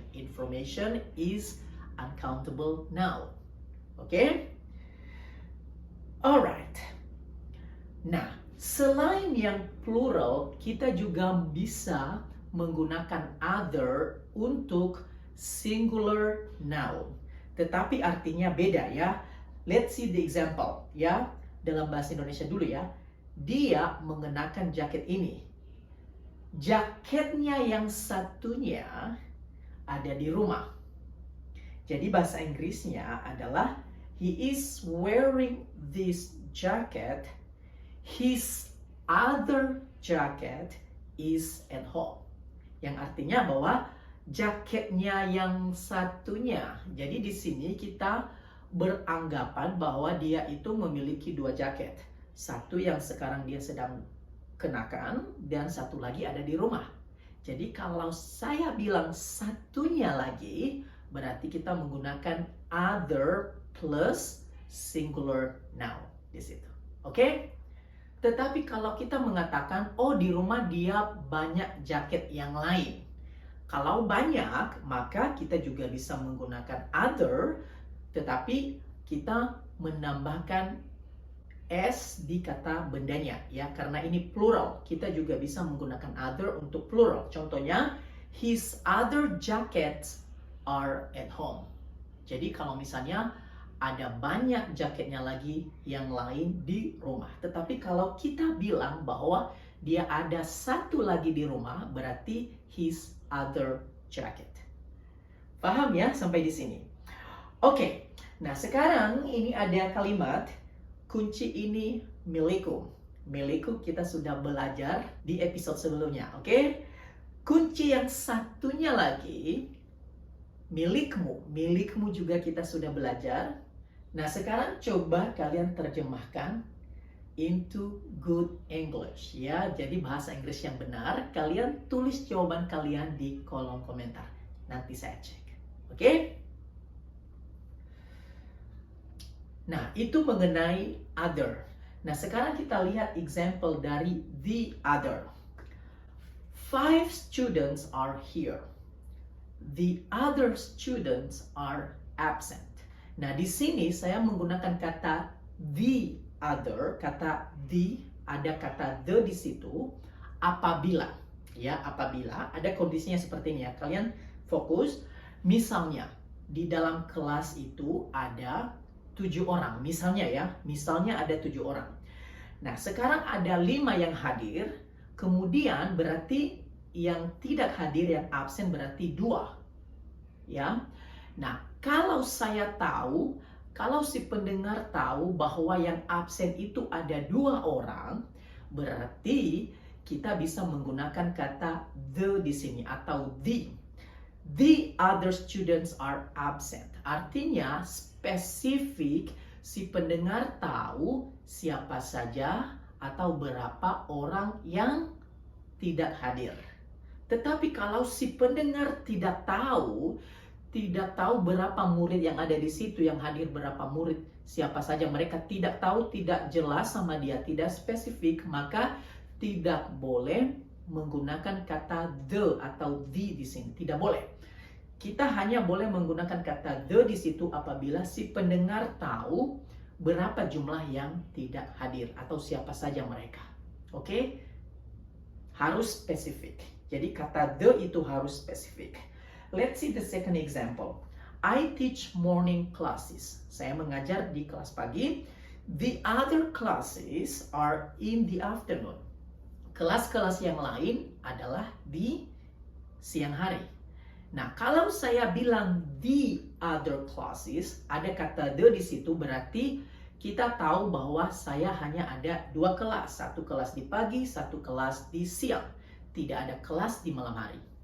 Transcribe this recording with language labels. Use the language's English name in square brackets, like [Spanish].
[English] Information is uncountable noun. Oke? Alright. [Indonesian] Nah, selain yang plural, kita juga bisa menggunakan other untuk singular noun. Tetapi artinya beda ya. [English] Let's see the example [Indonesian] ya. Dalam bahasa Indonesia dulu ya. Dia mengenakan jaket ini. Jaketnya yang satunya ada di rumah. Jadi bahasa Inggrisnya adalah [English] he is wearing this jacket. His other jacket is at home. [Indonesian] Yang artinya bahwa jaketnya yang satunya. Jadi di sini kita beranggapan bahwa dia itu memiliki dua jaket. Satu yang sekarang dia sedang kenakan dan satu lagi ada di rumah. Jadi kalau saya bilang satunya lagi, berarti kita menggunakan other plus singular noun di situ. Oke? Tetapi kalau kita mengatakan, oh di rumah dia banyak jaket yang lain. Kalau banyak, maka kita juga bisa menggunakan other, tetapi kita menambahkan s di kata bendanya ya, karena ini plural. Kita juga bisa menggunakan other untuk plural. [English] Contohnya, his other jackets are at home. [Indonesian] Jadi kalau misalnya ada banyak jaketnya lagi yang lain di rumah. Tetapi kalau kita bilang bahwa dia ada satu lagi di rumah, berarti [English] his other jacket. [Indonesian] Paham ya sampai di sini? Oke, nah sekarang ini ada kalimat kunci ini milikku. Milikku kita sudah belajar di episode sebelumnya, oke? Kunci yang satunya lagi milikmu. Milikmu juga kita sudah belajar. Nah sekarang coba kalian terjemahkan [English] into good English [Indonesian] ya. Jadi bahasa Inggris yang benar, kalian tulis jawaban kalian di kolom komentar. Nanti saya cek. Oke? Nah, itu mengenai other. Nah, sekarang kita lihat example dari the other. [English] 5 students are here. The other students are absent. [Indonesian] Nah, di sini saya menggunakan kata the other, kata the, ada kata the di situ apabila, ya, apabila ada kondisinya seperti ini ya. Kalian fokus, misalnya di dalam kelas itu ada 7 orang, misalnya ya, misalnya ada 7 orang. Nah, sekarang ada 5 yang hadir, kemudian berarti yang tidak hadir, yang absen berarti 2. Ya. Nah, kalau saya tahu, kalau si pendengar tahu bahwa yang absen itu ada 2 orang, berarti kita bisa menggunakan kata the di sini atau the. [English] The other students are absent. [Indonesian] Artinya spesifik si pendengar tahu siapa saja atau berapa orang yang tidak hadir. Tetapi kalau si pendengar tidak tahu berapa murid yang ada di situ, yang hadir berapa murid, siapa saja mereka tidak tahu, tidak jelas sama dia, tidak spesifik, maka tidak boleh menggunakan kata the atau the di sini. Tidak boleh. Kita hanya boleh menggunakan kata the di situ apabila si pendengar tahu berapa jumlah yang tidak hadir atau siapa saja mereka. Oke? Harus spesifik. Jadi kata the itu harus spesifik. [English] Let's see the second example. I teach morning classes. [Indonesian] Saya mengajar di kelas pagi. [English] The other classes are in the afternoon. [Indonesian] Kelas-kelas yang lain adalah di siang hari. Nah, kalau saya bilang [English] the other classes, [Indonesian] ada kata the di situ, berarti kita tahu bahwa saya hanya ada 2 kelas. Satu kelas di pagi, satu kelas di siang. Tidak ada kelas di malam hari.